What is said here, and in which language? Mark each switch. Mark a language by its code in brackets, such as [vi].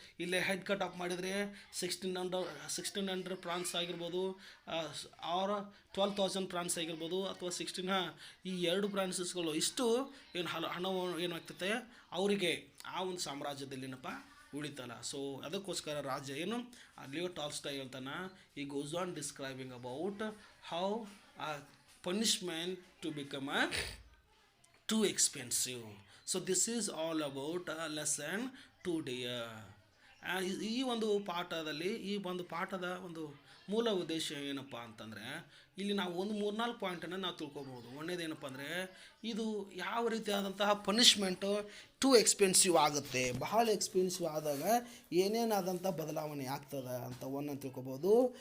[kn] ಇಲ್ಲೇ head cut off ಮಾಡಿದರೆ 1600 France ಆಗಿರ್ಬೋದು, ಆರ್ 12,000 ಫ್ರಾನ್ಸ್ ಆಗಿರ್ಬೋದು, ಅಥವಾ ಈ 2 ಫ್ರಾನ್ಸಸ್ಗಳು ಇಷ್ಟು ಏನು ಹಣವು ಏನಾಗ್ತೈತೆ ಅವರಿಗೆ ಆ ಒಂದು ಸಾಮ್ರಾಜ್ಯದಲ್ಲಿನಪ್ಪ ಉಳಿತಲ್ಲ. ಸೊ ಅದಕ್ಕೋಸ್ಕರ ರಾಜ ಏನು ಲಿಯೋ ಟಾಲ್ಸ್ಟಾಯ್ ಹೇಳ್ತಾನೆ, [en] He goes on describing about how punishment to become too expensive. So this is all about lesson 2 dear. [kn] ಈ ಒಂದು ಪಾಠದಲ್ಲಿ ಈ ಒಂದು ಪಾಠದ ಒಂದು ಮೂಲ ಉದ್ದೇಶ ಏನಪ್ಪ ಅಂತಂದರೆ, ಇಲ್ಲಿ ನಾವು ಒಂದು 3-4 ಪಾಯಿಂಟನ್ನು ನಾವು ತಿಳ್ಕೊಬೋದು. ಒಂದೇದೇನಪ್ಪ ಅಂದರೆ, ಇದು ಯಾವ ರೀತಿಯಾದಂತಹ ಪನಿಷ್ಮೆಂಟು ಟೂ ಎಕ್ಸ್ಪೆನ್ಸಿವ್ ಆಗುತ್ತೆ, ಬಹಳ ಎಕ್ಸ್ಪೆನ್ಸಿವ್ ಆದಾಗ ಏನೇನಾದಂಥ ಬದಲಾವಣೆ ಆಗ್ತದೆ ಅಂತ ಒಂದನ್ನು ತಿಳ್ಕೊಬೋದು.